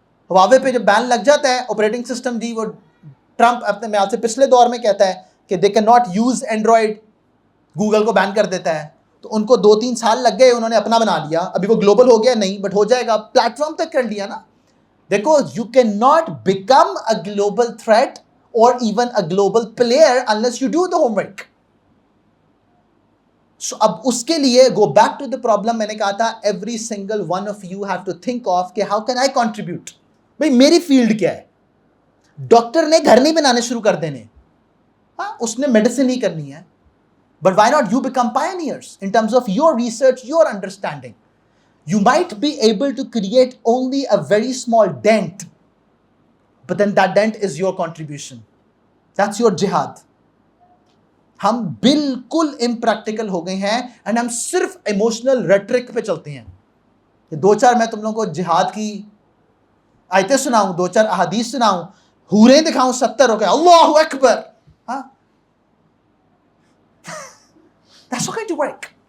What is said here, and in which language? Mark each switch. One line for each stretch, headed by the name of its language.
Urdu: Huawei پہ جب بین لگ جاتا ہے آپریٹنگ سسٹم, جی وہ ٹرمپ اپنے میال سے پچھلے دور میں کہتا ہے کہ
English: they can not use Android,
Urdu: Google کو بین کر دیتا ہے. تو ان کو 2-3 سال لگ گئے, انہوں نے اپنا بنا لیا. ابھی وہ گلوبل ہو گیا نہیں, بٹ ہو جائے گا, پلیٹ فارم تک کر لیا نا.
English: دیکھو you can not become a global threat اور even a global player unless you do the homework. So اب اس کے لیے go back to the problem,
Urdu: میں نے کہا تھا
English: Every single one of you have to think of کہ how can I contribute.
Urdu: بھائی میری فیلڈ کیا ہے؟ ڈاکٹر نے گھر نہیں بنانے شروع کر دینے, ہاں اس نے میڈیسن ہی کرنی ہے.
English: But why not you become pioneers in terms of your research, your understanding? You might be able to create only a very small dent, but then that dent is your contribution. That's your jihad.
Urdu: ہم بالکل impractical ہو گئے ہیں and ہم صرف emotional rhetoric پہ چلتے ہیں. 2-4 میں تم لوگوں کو جہاد کی آیتیں سناؤں, 2-4 احادیث سناؤں, حوریں دکھاؤں 70 ہو گئے اللہ اکبر, ہاں
English: That's not going to work.